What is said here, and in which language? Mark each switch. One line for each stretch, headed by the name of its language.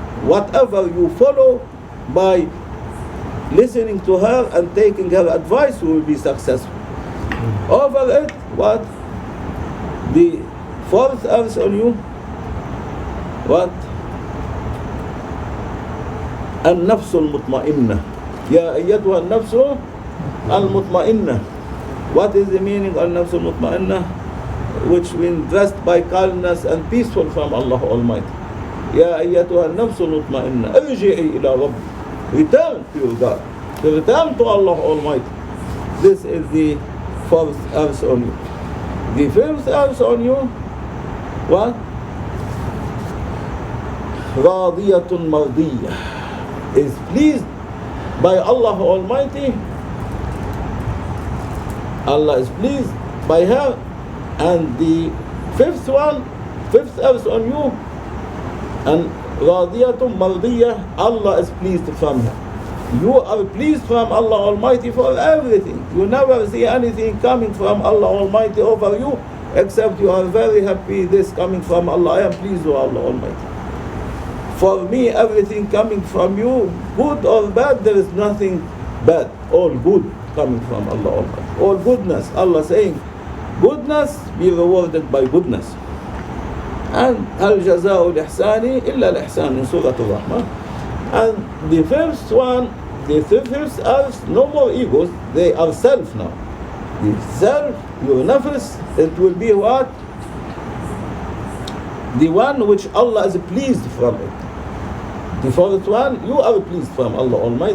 English: Whatever you follow by listening to her and taking her advice, you will be successful. Over it, what? The fourth earth on you, what?
Arabic: النفس المطمئنة. يا أيتها النفس المطمئنة.
English: What is the meaning of
Arabic: النفس المطمئنة?
English: Which means dressed by calmness and peaceful from Allah Almighty.
Arabic: يا أيتها النفس المطمئنة ارجعي إلى ربك.
English: Return to your God. Return to Allah Almighty. This is the fourth earth on you. The fifth earth on you, what?
Arabic: راضية مرضية,
English: is pleased by Allah Almighty. Allah is pleased by her. And the fifth earth on you, and
Arabic: radiyatun mardiyah,
English: Allah is pleased from her. You are pleased from Allah Almighty for everything. You never see anything coming from Allah Almighty over you except you are very happy this coming from Allah. I am pleased with Allah Almighty. For me, everything coming from you, good or bad, there is nothing bad. All good coming from Allah Almighty. All goodness. Allah saying, goodness be rewarded by goodness. And
Arabic: هل جزاء الإحسان إلا الإحسان
English: in Surah Al-Rahman. And the first one, the fifth earth, no more egos, they are self now. The self, your nafs, it will be what? The one which Allah is pleased from it. The fourth one, you are pleased from Allah Almighty.